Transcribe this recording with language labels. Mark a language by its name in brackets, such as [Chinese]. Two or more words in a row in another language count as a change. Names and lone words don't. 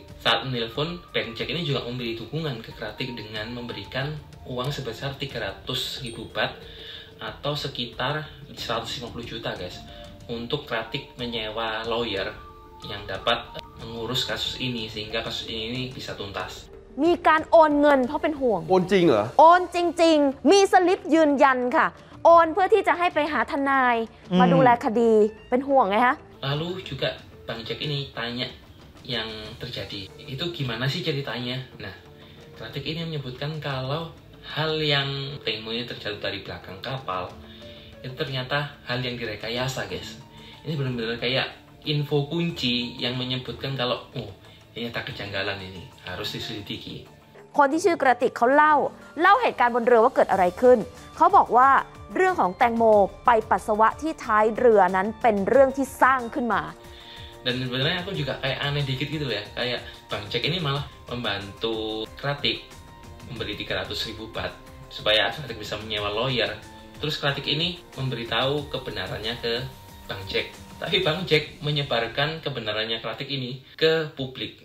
[Indonesian] Saat menelpon, Bang Jack ini juga memberi dukungan ke Kratik dengan memberikan uang sebesar 300.000 baht atau sekitar 150 juta, guys, untuk Kratik menyewa lawyer yang dapat mengurus kasus ini sehingga kasus ini bisa tuntas. [Thai] มีการโอนเงินเพราะเป็นห่วง โอนจริงเหรอ โอนจริงๆมีสลิปยืนยันค่ะโอนเพื่อที่จะให้ไปหาทนายมาดูแลคดีเป็นห่วงไงฮะ [Indonesian] Lalu juga Bang Jack ini tanya yang terjadi itu gimana sih ceritanya. Nah, Kratik ini menyebutkan kalau hal yang Tengmo ini terjatuh dari belakang kapal itu ternyata hal yang direkayasa, guys. Ini benar-benar kayak info kunci yang menyebutkan kalau ternyata kejanggalan ini harus diselidiki. [Thai] คนที่ชื่อกระติกเขาเล่าเหตุการณ์บนเรือว่าเกิดอะไรขึ้นเขาบอกว่าเรื่องของแตงโมไปปัสสาวะที่ท้ายเรือนั้นเป็นเรื่องที่สร้างขึ้นมา [Indonesian] Dan sebenarnya aku juga kayak aneh dikit gitu ya, kayak Bang Jack ini malah membantu Kratik memberi 300.000 baht supaya Kratik bisa menyewa lawyer. Terus Kratik ini memberitahu kebenarannya ke Bang Jack. Tapi Bang Jack menyebarkan kebenarannya Kratik ini ke publik.